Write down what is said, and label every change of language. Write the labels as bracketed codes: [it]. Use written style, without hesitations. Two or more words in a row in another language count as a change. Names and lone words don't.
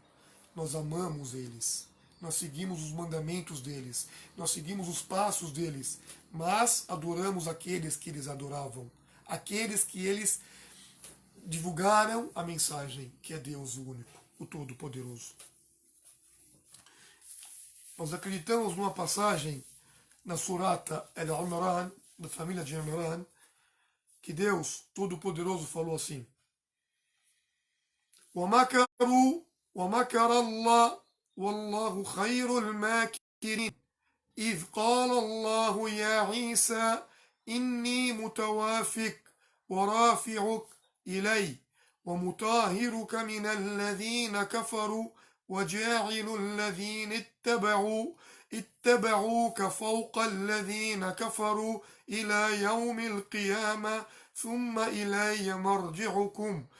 [pt] Nós amamos eles, nós seguimos os mandamentos deles, nós seguimos os passos deles, mas adoramos aqueles que eles adoravam, aqueles que eles divulgaram a mensagem, que é Deus o único, o Todo-Poderoso. Nós acreditamos numa passagem na Surata Al-Imran, da família de Imran, que Deus Todo-Poderoso falou assim: [ar] وَمَكَرُوا وَمَكَرَ اللَّهُ وَاللَّهُ خَيْرُ الْمَاكِرِينَ إِذْ قَالَ اللَّهُ يَا عِيسَى إِنِّي مُتَوَافِّكَ وَرَافِعُكَ إِلَيَّ وَمُطَهِّرُكَ مِنَ الَّذِينَ كَفَرُوا وَجَاعِلُ الَّذِينَ اتَّبَعُوكَ فَوْقَ الَّذِينَ كَفَرُوا إِلَى يَوْمِ الْقِيَامَةِ ثُمَّ إِلَيَّ مَرْجِعُكُمْ